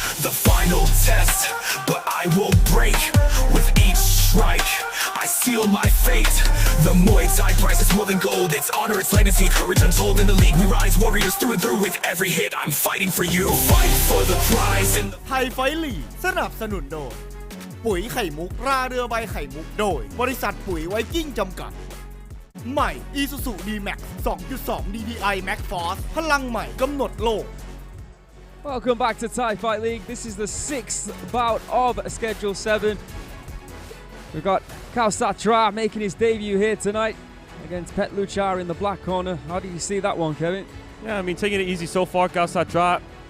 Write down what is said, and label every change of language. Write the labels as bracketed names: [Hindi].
[English] The final test, but I won't break. With each strike, I seal my fate. The Muay Thai prize is more than gold. It's honor, it's legacy, courage untold. In the league, we rise warriors through and through. With every hit, I'm fighting for you. Fight for the prize in the [Thai] ไทยไฟท์ลีกสนับสนุนโดยปุ๋ยไข่มุกราเรือใบไข่มุกโดยบริษัทปุ๋ยไวกิ้งจำกัดใหม่ ISUZU D-Max 2.2 DDI Max Force พลังใหม่กำหนดโลก [English] Welcome back to Thai Fight League. This is the 6th bout of Schedule 7. We've got Kaosatra making his debut here tonight against Petchluecha in the black corner. How do you see that one, Kevin? Yeah, I mean, taking it easy so far, Kaosatra.